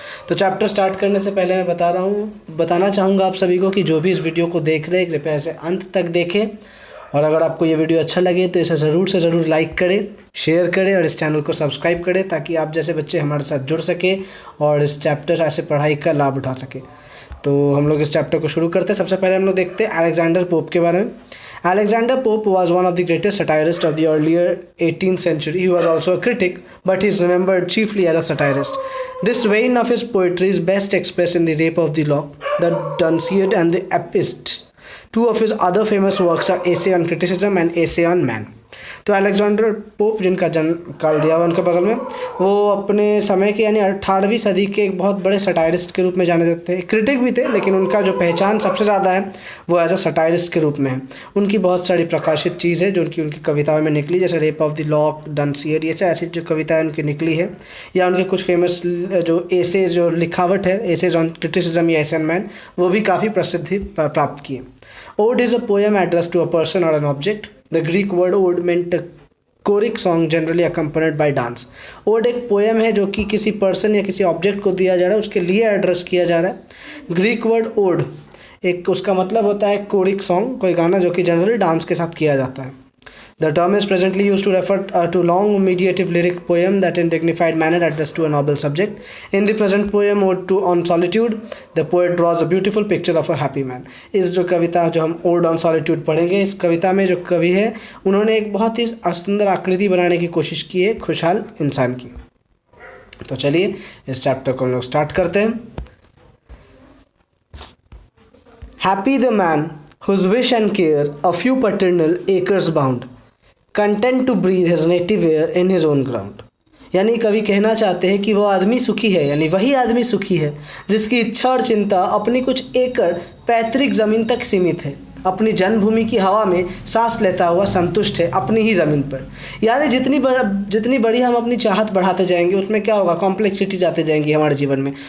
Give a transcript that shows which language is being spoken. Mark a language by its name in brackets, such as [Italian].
[Hindi] तो chapter start करने से पहले मैं बताना चाहूँगा आप सभी को कि जो भी इस वीडियो को देख रहे हैं कृपया इसे अंत तक देखें, और अगर आपको ये वीडियो अच्छा लगे तो इसे ज़रूर से ज़रूर लाइक करें, शेयर करें और इस चैनल को सब्सक्राइब करें, ताकि आप जैसे बच्चे हमारे साथ जुड़ सके और इस चैप्टर ऐसे पढ़ाई का लाभ उठा सके। तो हम लोग इस चैप्टर को शुरू करते हैं। सबसे पहले हम लोग देखते हैं अलेक्जेंडर पोप के बारे में। [English] Alexander Pope was one of the greatest satirists of the earlier 18th century. He was also a critic, but he is remembered chiefly as a satirist. This vein of his poetry is best expressed in The Rape of the Lock, The Dunciad and The Epists. Two of his other famous works are Essay on Criticism and Essay on Man. [Hindi] तो Alexander pope, जिनका जन्म काल दिया हुआ उनके बगल में, वो अपने समय के यानी 18वीं सदी के एक बहुत बड़े सटायरिस्ट के रूप में जाने जाते थे। क्रिटिक भी थे, लेकिन उनका जो पहचान सबसे ज़्यादा है वो एज अ सटायरिस्ट के रूप में है। उनकी बहुत सारी प्रकाशित चीज़ है जो उनकी कविताओं में निकली, जैसे रेप ऑफ द लॉक, डनसीड, ये ऐसी जो कविताएँ उनकी निकली है, या उनके कुछ फेमस जो एसेज जो लिखावट है, एसेज ऑन क्रिटिसिज्म या एसे ऑन मैन, वो भी काफ़ी प्रसिद्धि प्राप्त किए। [English] Ode is a poem addressed to a person or an object. The Greek word ode meant a choric song generally accompanied by dance. [Hindi] Ode एक पोएम है जो कि किसी पर्सन या किसी ऑब्जेक्ट को दिया जा रहा है, उसके लिए एड्रेस किया जा रहा है। ग्रीक वर्ड ओड एक उसका मतलब होता है कोरिक सॉन्ग, कोई गाना जो कि जनरली डांस के साथ किया जाता है। [English] The term is presently used to refer to long meditative lyric poem that in dignified manner addressed to a noble subject. In the present poem Ode on Solitude, the poet draws a beautiful picture of a happy man. [Hindi] इस जो कविता जो हम Ode on Solitude पढ़ेंगे, इस कविता में जो कवि है उन्होंने एक बहुत ही सुंदर आकृति बनाने की कोशिश की है खुशहाल इंसान की। तो चलिए इस चैप्टर को हम लोग स्टार्ट करते हैं। [English] Happy the man whose wish and care a few paternal acres bound, content to breathe his native air in his own ground. [Hindi] यानी कवि कहना चाहते हैं कि वो आदमी सुखी है, यानी वही आदमी सुखी है जिसकी इच्छा और चिंता अपनी कुछ एकड़ पैतृक ज़मीन तक सीमित है, अपनी जन्मभूमि की हवा में सांस लेता हुआ संतुष्ट है अपनी ही ज़मीन पर। यानी जितनी बड़ी हम अपनी चाहत बढ़ाते जाएंगे उसमें क्या होगा, कॉम्प्लेक्सिटी जाते जाएंगी हमारे जीवन में।